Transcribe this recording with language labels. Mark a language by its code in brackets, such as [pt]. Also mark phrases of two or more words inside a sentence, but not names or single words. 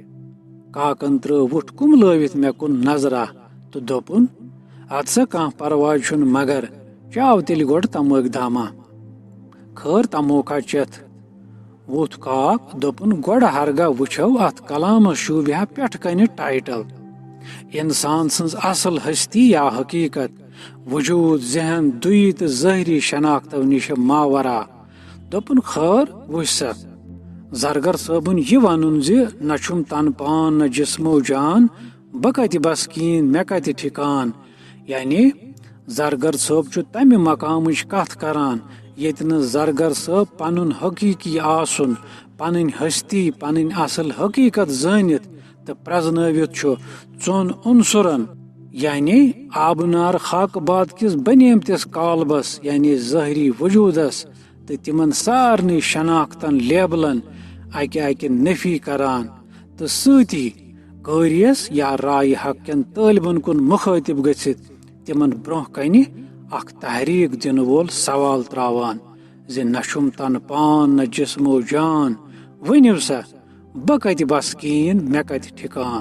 [ks] काकन त्रो वुठ कुमलवित मे कुन नजरा तो दोपुन अद सा कह परवाह छुन, मगर चाव तेल गोड तमुक दामा। खर तमोका चेथ वोथ काक दोपुन गोड हरगा वुछो अथ कलाम शूब्या पेठ कन टाइटल। इंसान सन्स असल हस्ती या हकीकत, वजूद जहन दुई तो ज़ाहरी शनाख्तो निश मावरा। दोपुन खर वुछ जरगर सबन ये वनुन जे न छुम तन पान न जिस्मो जान, बह कति बसकीन मे कति ठिकान। यानी जरगर सब छु तमि मकामच कथ करान येत न जरगर सब पनुन हकीकी आसुन, पनुन हस्ती पनुन असल हकीकत जानित तो प्रजनवित छु चोन उनसुरन, यानी आबनार खाक बाद किस बनेमतिस कालबस यानी ज़ाहरी वजूदस तो तिमन सारनी शनाख्तन लेबलन अके अके नफी करान तो सती कारियस या राय हकन तालिबन कुन मुखातिब गसित तिमन ब्रोह कनि अख तहरीक दिन वोल सवाल त्रावान जे न छुम तन पान न जिस्मो जान, वनिव सा बह कति बसकीन मे कति ठिकान।